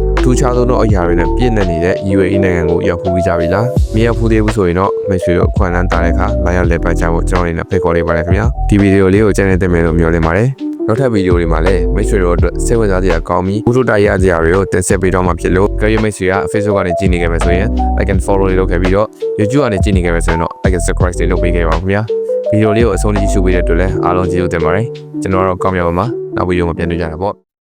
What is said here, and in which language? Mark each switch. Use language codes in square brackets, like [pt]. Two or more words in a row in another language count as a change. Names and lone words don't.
[my] ထူးခြားဆုံးသောအရာတွေနဲ့ပြည့်နေနေတဲ့ UAE နိုင်ငံကိုရောက်ဖူးကြပြီလား။မရောက်ဖူးသေးဘူးဆိုရင်တော့မိတ်ဆွေတို့အခွင့်အလမ်းတားတဲ့အခါလာရောက်လက်ပတ်ကြဖို့ကျွန်တော်အနေနဲ့ဖိတ်ခေါ်လေးပါတယ်ခင်ဗျာ။ဒီဗီဒီယိုလေးကိုကြည့်နေတဲ့မယ်လို့မျှော်လင့်ပါတယ်။နောက်ထပ်ဗီဒီယိုတွေမှာလည်းမိတ်ဆွေတို့အတွက်စိတ်ဝင်စားစရာကောင်းပြီးဘုဒ္ဓတရားစရာတွေကိုတင်ဆက်ပေးတော့မှာဖြစ်လို့ကြည့်ရမိတ်ဆွေက Facebook ကနေကြည့်နေကြမယ်ဆိုရင် [en] like and follow [my] လေးလုပ်ခဲ့ပြီးတော့ YouTube ကနေကြည့်နေကြမယ်ဆိုရင်တော့ [en] like and subscribe [my] လေးလုပ်ပေးခဲ့ပါဦးခင်ဗျာဗီဒီယိုလေးကိုအဆုံးထိကြည့်ရှုပေးတဲ့အတွက်လည်းအားလုံးကျေးဇူးတင်ပါတယ်ကျွန်တော်ကတော့ကောင်းမြတ်ပါမှာနောက်ဗီဒီယိုမှာပြန်တွေ့ကြတာပေါ့